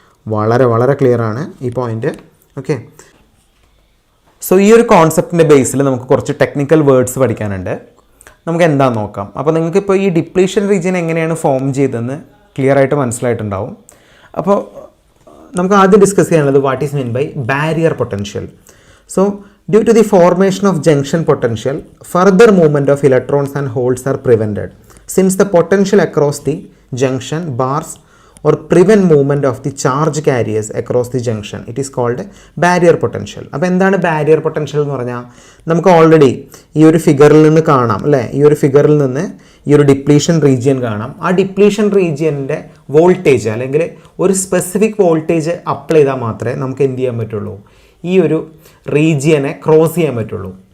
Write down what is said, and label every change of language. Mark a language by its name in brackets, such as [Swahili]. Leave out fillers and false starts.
[Malayalam] വളരെ വളരെ ക്ലിയർ ആണ് ഈ പോയിന്റ്. ഓക്കെ, സോ ഈ ഒരു കോൺസെപ്റ്റിൻ്റെ ബേസിൽ നമുക്ക് കുറച്ച് ടെക്നിക്കൽ വേർഡ്സ് പഠിക്കാനുണ്ട്. നമുക്ക് എന്താണെന്ന് നോക്കാം. അപ്പോൾ നിങ്ങൾക്കിപ്പോൾ ഈ ഡിപ്ലീഷൻ റീജിയൻ എങ്ങനെയാണ് ഫോം ചെയ്തതെന്ന് ക്ലിയർ ആയിട്ട് മനസ്സിലായിട്ടുണ്ടാവും. അപ്പോൾ നമുക്ക് ആദ്യം ഡിസ്കസ് ചെയ്യാനുള്ളത് [English] What is mean by barrier potential. So due to the formation of junction potential, further movement of electrons and holes are prevented. Since the potential across the junction bars or prevent movement of the charge carriers across the junction, it is called barrier potential. [Malayalam] അപ്പോൾ എന്താണ് barrier potential എന്ന് പറഞ്ഞാൽ, നമുക്ക് already ഈ ഒരു ഫിഗറിൽ നിന്ന് കാണാം അല്ലേ, ഈ ഒരു ഫിഗറിൽ നിന്ന് ഈ ഒരു ഡിപ്ലീഷൻ റീജിയൻ കാണാം. ആ ഡിപ്ലീഷൻ റീജിയൻ്റെ വോൾട്ടേജ് അല്ലെങ്കിൽ ഒരു സ്പെസിഫിക് വോൾട്ടേജ് അപ്ലൈ ചെയ്താൽ മാത്രമേ നമുക്ക് എന്ത് ചെയ്യാൻ പറ്റുള്ളൂ, ഈ ഒരു റീജിയനെ ക്രോസ് ചെയ്യാൻ പറ്റുള്ളൂ.